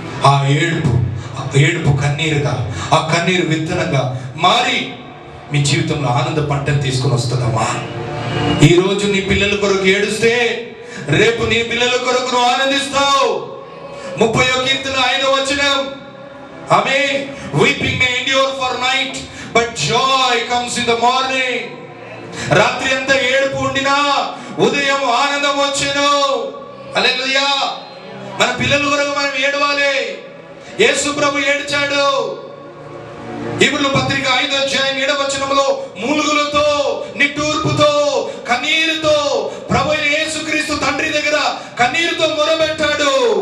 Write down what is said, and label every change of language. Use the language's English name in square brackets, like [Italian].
[Telugu] ఆ ఏడుపు కన్నీరుగా, ఆ కన్నీరు విత్తనంగా మారి మీ జీవితంలో ఆనంద పంటను తీసుకుని వస్తుందమ్మా. ఈ రోజు నీ పిల్లల కొరకు ఏడుస్తే రేపు నీ పిల్లల కొరకు నువ్వు ఆనందిస్తావు. 30వ కీర్తన 5వ వచనం. ఆమేన్. [English] Weeping may endure for night, but joy comes in the morning. [Telugu] రాత్రి అంతా ఏడుపు ఉండినా ఉదయం ఆనందం వచ్చెను. హల్లెలూయా. మన పిల్లల కొరకు మనం ఏడవాలి. యేసు ప్రభు ఏడ్చాడు. హెబ్రీయుల పత్రిక 5వ అధ్యాయం 7వ వచనంలో మూలుగులతో, నిట్టూర్పుతో, కన్నీరుతో ప్రభు అయిన యేసుక్రీస్తు తండ్రి దగ్గర కన్నీరుతో మొరబెట్టాడు.